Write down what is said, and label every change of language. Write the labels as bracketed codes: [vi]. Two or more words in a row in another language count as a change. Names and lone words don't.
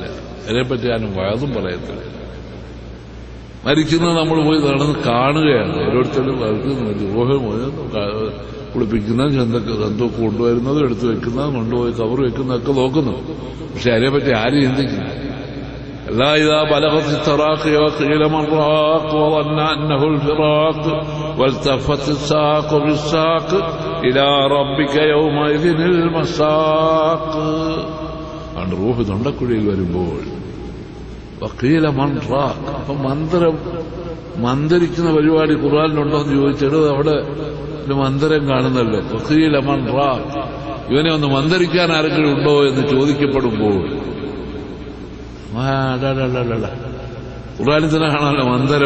[ml] അതിനെപ്പറ്റി ആരും വാദം പറയത്തില്ല. മരിക്കുന്നത് നമ്മൾ പോയി നടന്ന് കാണുകയാണ്. ഓരോരുത്തരും കുളിപ്പിക്കുന്നത്, ചന്തൊക്കെ കൊണ്ടുവരുന്നതും എടുത്തു വെക്കുന്നതും കൊണ്ടുപോയി കവർ വെക്കുന്നതൊക്കെ നോക്കുന്നു. പക്ഷെ അതിനെപ്പറ്റി ആരും ചിന്തിക്കുന്നു. [ar] لا إذا بلغت التراقي وقيل من راق وظن أنه الفراق والتفت الساق بالساق إلى ربك يومئذ المساق. [ml] ആണ് റൂഹ് തൊണ്ടക്കുഴിയിൽ വരുമ്പോൾ [ar] وقيل من راق. [ml] അപ്പൊ മന്ത്രിക്കുന്ന പരിപാടി ഖുർആനിലുണ്ടോ എന്ന് ചോദിച്ചിട്ട് അവിടെ ഒരു മന്ത്രം കാണുന്നല്ലോ. [ar] وقيل من راق. [ml] ഇവനെ ഒന്ന് മന്ത്രിക്കാൻ ആരെങ്കിലും ഉണ്ടോ എന്ന് ചോദിക്കപ്പെടുമ്പോൾ ഖുർആനിൽ തന്നെ കാണാമല്ലോ മന്ദരം.